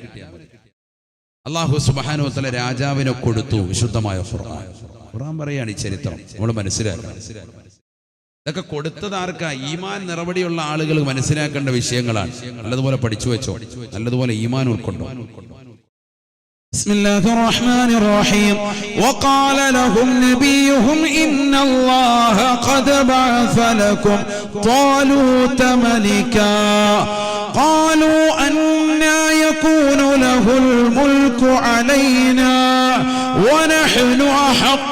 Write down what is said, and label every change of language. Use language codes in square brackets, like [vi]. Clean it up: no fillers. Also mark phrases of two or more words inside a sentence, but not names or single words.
[ml] അല്ലാഹു [ar] سبحانه وتعالى [ml] രാജാവിനെ കൊടുത്തു. വിശുദ്ധമായ ഖുർആൻ പറയാണ് ഈ ചരിത്രം നമ്മൾ മനസ്സിലാക്കണം. ഇതൊക്കെ കൊടുത്തത് ആർക്കാ? ഈമാൻ നിറവടിയുള്ള ആളുകൾ മനസ്സിലാക്കേണ്ട വിഷയങ്ങളാണ്. നല്ലതുപോലെ പഠിച്ചു വെച്ചോ, നല്ലതുപോലെ ഈമാൻ ഉൾക്കൊണ്ടോ. [ar] بسم الله الرحمن الرحيم. وقال لهم نبيهم إن الله قد بعث لكم طالوت ملكا قالوا أنى يكون له الملك علينا ونحن أحق